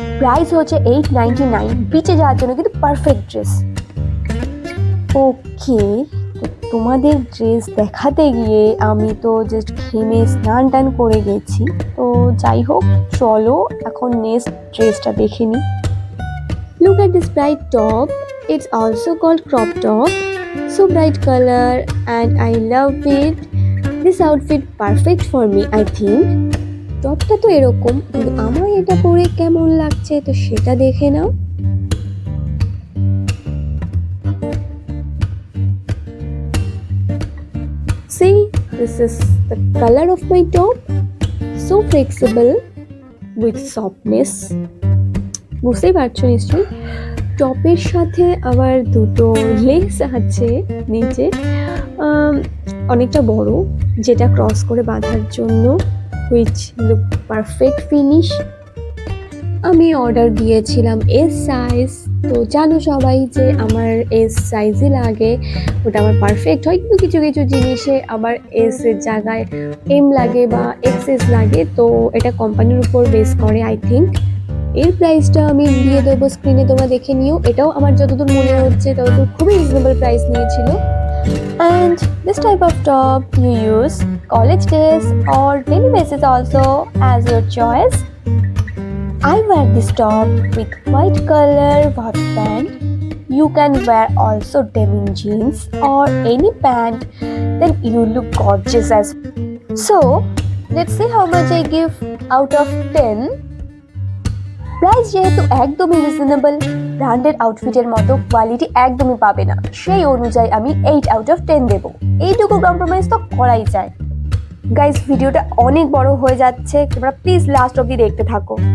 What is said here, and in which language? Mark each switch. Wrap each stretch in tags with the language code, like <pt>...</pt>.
<bn>Price হচ্ছে 899, বিচে যাওয়ার জন্য কিন্তু পারফেক্ট ড্রেস। ওকে, তো তোমাদের ড্রেস দেখাতে গিয়ে আমি তো জাস্ট ঘেমে স্নান টান করে গেছি, তো যাই হোক, চলো এখন নেক্সট ড্রেসটা দেখে নিই।</bn> <en>Look at this bright top. It's also called crop top. So bright color and I love it. This outfit perfect for me, I think.</en> <bn>টপটা তো এরকম, কিন্তু আমার এটা পরে কেমন লাগছে তো সেটা দেখে নাও।</bn> <en>See, this is the color of my top. So flexible with softness.</en> <bn>বুঝতেই পারছো নিশ্চয়ই। টপের সাথে আবার দুটো লেস আছে নিচে, অনেকটা বড়, যেটা ক্রস করে বাঁধার জন্য,</bn> <en>Which look perfect finish.</en> <bn>আমি অর্ডার দিয়েছিলাম এস সাইজ, তো জানো সবাই যে আমার এস সাইজই লাগে, ওটা আমার পারফেক্ট হয়, কিন্তু কিছু কিছু জিনিসে আবার এস এর জায়গায় এম লাগে বা এক্সএস লাগে, তো এটা কোম্পানির উপর বেস করে</bn> <en>I think.</en> <bn>এর প্রাইসটা আমি দিয়ে দেবো স্ক্রিনে, তোমরা দেখে নিও। এটাও আমার যতদূর মনে হচ্ছে ততদূর খুবই রিজনেবল প্রাইস নিয়েছিল।</bn> <en>And this type of top you use college days or daily basis also as your choice. I wear this top with white color hot pant. You can wear also denim jeans or any pant, then you look gorgeous as. So let's see how much I give out of 10.</en> <bn>Price যেহেতু একদমই reasonable, branded আউটফিটের মতো quality একদমই পাবে না, সেই অনুযায়ী আমি 8/10 দেবো। এইটুকু কম্প্রোমাইজ তো করাই যায়। গাইস, ভিডিওটা অনেক বড় হয়ে যাচ্ছে, তোমরা প্লিজ লাস্ট অবধি দেখতে থাকো।</bn>